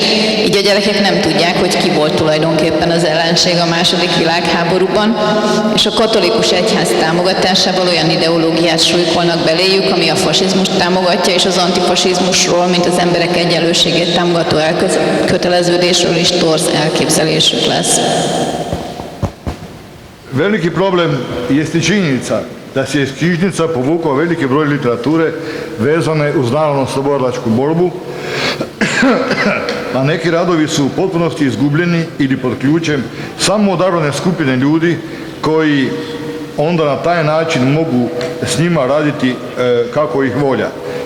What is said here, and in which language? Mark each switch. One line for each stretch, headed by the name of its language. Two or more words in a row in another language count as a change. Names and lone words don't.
Hungarian: Így a gyerekek nem tudják, hogy ki volt tulajdonképpen az ellenség a második világháborúban, és a katolikus egyház támogatásával olyan ideológiát súlykolnak beléjük, ami a fasizmust támogatja, és az antifasizmusról, mint az emberek egyenlőségét támogató elköteleződésről is torz elképzelésük lesz.
Croatian: Veliki problem jeste činjenica da se iz knjižnica povukao veliki broj literature vezane uz narodno-slobodilačku borbu, a neki radovi su u potpunosti izgubljeni ili pod ključem samo odabrane skupine ljudi koji onda na taj način mogu s njima raditi kako ih volja.